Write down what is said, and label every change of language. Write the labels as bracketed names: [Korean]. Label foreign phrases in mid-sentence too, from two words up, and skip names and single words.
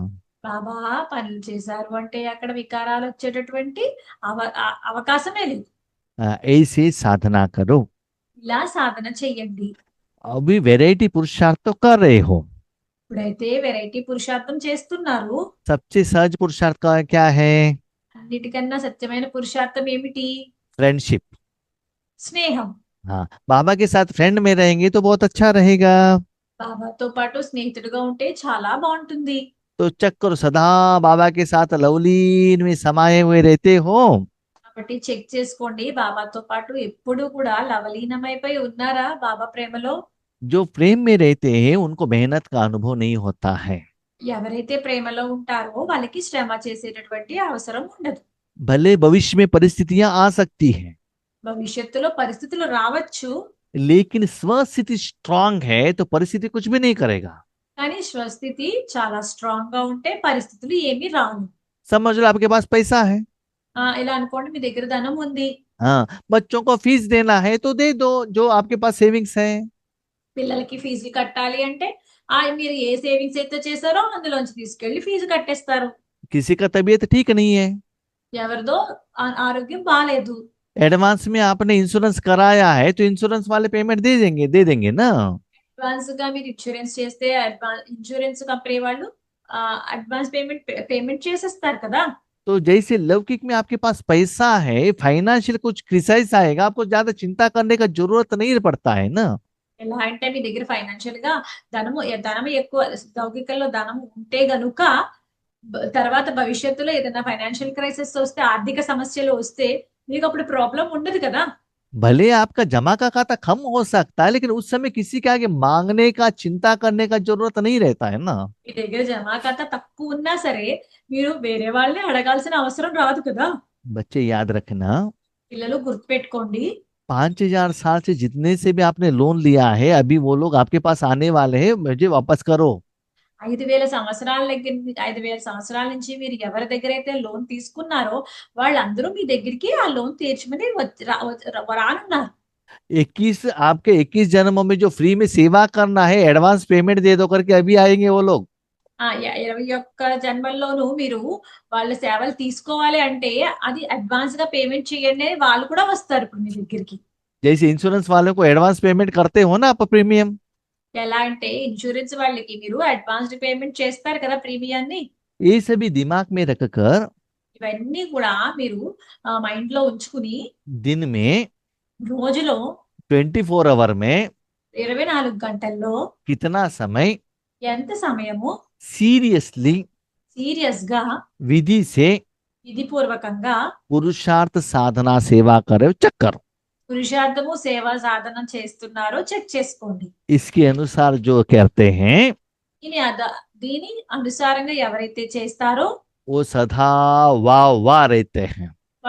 [Telugu] బాబా పనులు చేశారు అంటే అక్కడ వికారాలు వచ్చేటటువంటి అవకాశమే లేదు. [Hindi] ऐसे साधना करो। [Telugu] ఇలా సాధన చెయ్యండి. [Hindi] अभी वैरायटी पुरुषार्थ तो कर रहे हो। [Telugu] ఇప్పుడైతే వెరైటీ పురుషార్థం చేస్తున్నారు. [Hindi] सबसे सहज पुरुषार्थ का क्या है? [Telugu] అన్నిటికన్నా సత్యమైన పురుషార్థం ఏమిటి? [Hindi] फ्रेंडशिप। [Telugu] స్నేహం. [Hindi] हाँ, बाबा के साथ फ्रेंड में रहेंगे तो बहुत अच्छा रहेगा। [Telugu] బాబాతో పాటు స్నేహితుడిగా ఉంటే చాలా బాగుంటుంది. [Hindi] तो चक्कर सदा बाबा के साथ लवलीन में समाये हुए रहते हो, [Telugu] కాబట్టి చెక్ చేసుకోండి, బాబాతో పాటు ఎప్పుడు కూడా లవలీనమైపోయి ఉన్నారా బాబా ప్రేమలో? [Hindi] जो प्रेम में रहते हैं उनको मेहनत का अनुभव नहीं होता है। [Telugu] ఎవరైతే ప్రేమలో ఉంటారో వాళ్ళకి శ్రమ చేసేటటువంటి అవసరం ఉండదు. [Hindi] भले भविष्य में परिस्थितियां आ सकती हैं, [Telugu] భవిష్యత్తులో పరిస్థితులు రావచ్చు, [Hindi] लेकिन स्वस्थिति स्ट्रांग है तो परिस्थिति कुछ भी नहीं करेगा। [Telugu] కానీ స్వస్థితి చాలా స్ట్రాంగ్ గా ఉంటే పరిస్థితులు ఏమీ రావు. [Hindi] समझ लो आपके पास पैसा है, [Telugu] ఇలా అనుకోండి, మీ దగ్గర ధనం ఉంది, [Hindi] हाँ, बच्चों को फीस देना है तो दे दो जो आपके पास सेविंग्स है। [Telugu] పిల్లలకి ఫీజులు కట్టాలి అంటే మీరు ఏ సేవింగ్స్ అయితే చేశారో అందులోంచి తీసుకెళ్లి ఫీజు కట్టేస్తారు. [Hindi] किसी का तबीयत ठीक नहीं है, [Telugu] ఎవరిదో ఆరోగ్యం బాగాలేదు, [Hindi] एडवांस में आपने इंश्योरेंस कराया है तो इंश्योरेंस वाले पेमेंट दे देंगे ना। [Telugu] అడ్వాన్స్ గా మీరు ఇన్సూరెన్స్ చేస్తే [English] insurance company [Telugu] వాళ్ళు [English] advance payment [Telugu] చేసేస్తారు కదా. [Hindi] तो जैसे लौकिक में आपके पास पैसा है, फाइनेंशियल कुछ क्रिसाइस आएगा, आपको ज्यादा चिंता करने का जरूरत नहीं पड़ता है ना। [Telugu] ఎలా అంటే మీ దగ్గర ఫైనాన్షియల్ గా ధనం ఎక్కువ, లౌకికంలో ధనం ఉంటే గనుక తర్వాత భవిష్యత్తులో ఏదైనా [English] financial crisis [Telugu] వస్తే, ఆర్థిక సమస్యలు వస్తే మీకు అప్పుడు ప్రాబ్లం ఉండదు కదా. [Hindi] भले आपका जमा का खाता कम हो सकता है, लेकिन उस समय किसी के आगे मांगने का, चिंता करने का जरूरत नहीं रहता है ना। [Telugu] మీ దగ్గర జమా ఖాతా తక్కువ ఉన్నా సరే మీరు వేరే వాళ్ళని అడగాల్సిన అవసరం రాదు కదా. [Hindi] बच्चे याद रखना, [Telugu] పిల్లలు గుర్తుపెట్టుకోండి, [Hindi] 5,000 साल से जितने से भी आपने लोन लिया है, अभी वो लोग आपके पास आने वाले हैं, मुझे वापस करो। [Telugu] 5,000 సంవత్సరాల నుంచి మీరు ఎవరి దగ్గర అయితే లోన్ తీసుకున్నారో వాళ్ళందరూ మీ దగ్గరికి ఆ లోన్ తీర్చమని రానున్నారు. [Hindi] 21 आपके 21 जन्मों में जो फ्री में सेवा करना है, [English] advance payment [Hindi] दे दो करके अभी आएंगे वो लोग। [Telugu] 21 జన్మల్లోనూ మీరు వాళ్ళ సేవలు తీసుకోవాలి అంటే అది అడ్వాన్స్ గా పేమెంట్ చేయండి అని వాళ్ళు కూడా వస్తారు ఇప్పుడు మీ దగ్గరికి. [Hindi] जैसे इंश्योरेंस वालों को [English] advance payment [Hindi] करते हो ना आप प्रीमियम, [Telugu] ఎలా అంటే ఇన్సూరెన్స్ వాళ్ళకి మీరు [English] advanced payment [Telugu] చేస్తారు కదా ప్రీమియాన్ని. [Hindi] ये सभी दिमाग में रखकर [Telugu] ఇవన్నీ కూడా మీరు మైండ్ లో ఉంచుకుని [Hindi] दिन में [Telugu] రోజులో [Hindi] 24 आवर में [Telugu] 24 గంటల్లో [Hindi] कितना समय [Telugu] ఎంత సమయము [Hindi] सीरियसली [Telugu] సీరియస్ గా [Hindi] विधि से [Telugu] విధిపూర్వకంగా [Hindi] पुरुषार्थ साधना सेवा करे, चेक करो। [Telugu] పురుషార్థము సేవా సాధన చేస్తున్నారో చెక్ చేసుకోండి. [Hindi] इसके अनुसार जो करते हैं [Telugu] దీని అనుసారంగా ఎవరైతే చేస్తారో [Hindi] वो सदा वाह वाह रहते हैं।